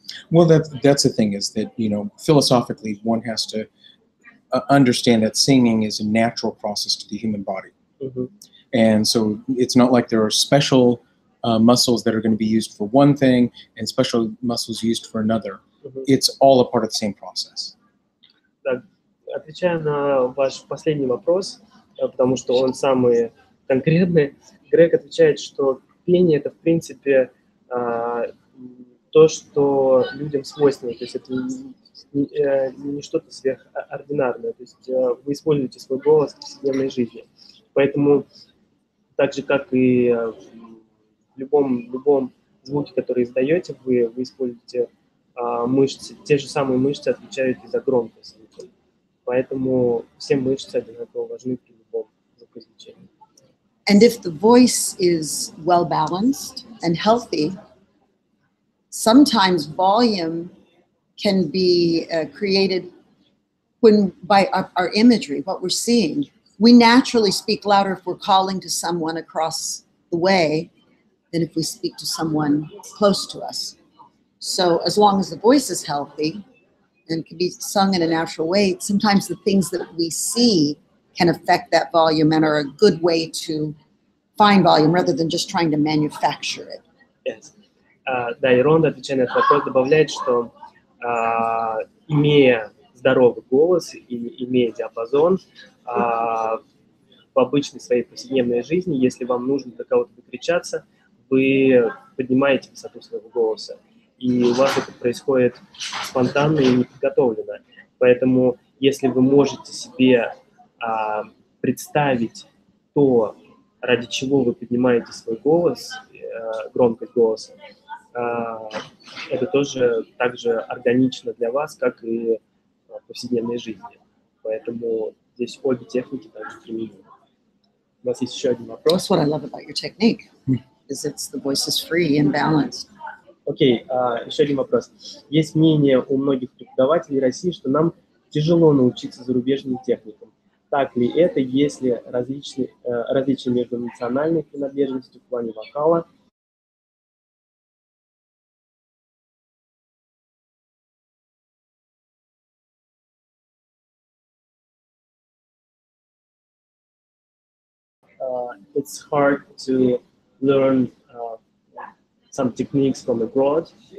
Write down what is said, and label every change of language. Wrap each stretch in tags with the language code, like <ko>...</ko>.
<en>Well, that's the thing, is that, you know, philosophically one has to understand that singing is a natural process to the human body. And so it's not like there are special muscles that are going to be used for one thing and special muscles used for another. It's all a part of the same process.</en> <ru>Так, отвечая на ваш последний вопрос, потому что он самый конкретный, Грег отвечает, что пение – это, в принципе, то, что людям свойственно, то есть это не что-то сверхординарное, то есть вы используете свой голос в повседневной жизни. Поэтому, так же, как и в любом звуке, который издаете, вы используете мышцы, те же самые мышцы отвечают и за громкость звука. Поэтому все мышцы одинаково важны при любом звукоизвлечении. And if the voice is well balanced and healthy, sometimes volume can be created by our imagery, what we're seeing. We naturally speak louder if we're calling to someone across the way than if we speak to someone close to us. So as long as the voice is healthy and can be sung in a natural way, sometimes the things that we see can affect that volume and are a good way to find volume rather than just trying to manufacture it. Yes. Да, и Ронда, отвечая на этот вопрос, добавляет, что имея здоровый голос и имея диапазон в обычной своей повседневной жизни, если вам нужно до кого-то докричаться, вы поднимаете высоту своего голоса. И у вас это происходит спонтанно и неподготовленно. Поэтому, если вы можете себе представить то, ради чего вы поднимаете свой голос, громкость голоса, это тоже так же органично для вас, как и в повседневной жизни. Поэтому здесь обе техники также применимы. У нас есть еще один вопрос.</ru> <en>That's what I love about your technique, is it's the voice is free and balanced.</en> <ru>Окей, еще один вопрос. Есть мнение у многих преподавателей России, что нам тяжело научиться зарубежным техникам. Так ли это, если различия между национальной принадлежностью в плане вокала</ru> <en>it's hard to learn some techniques from abroad.</en>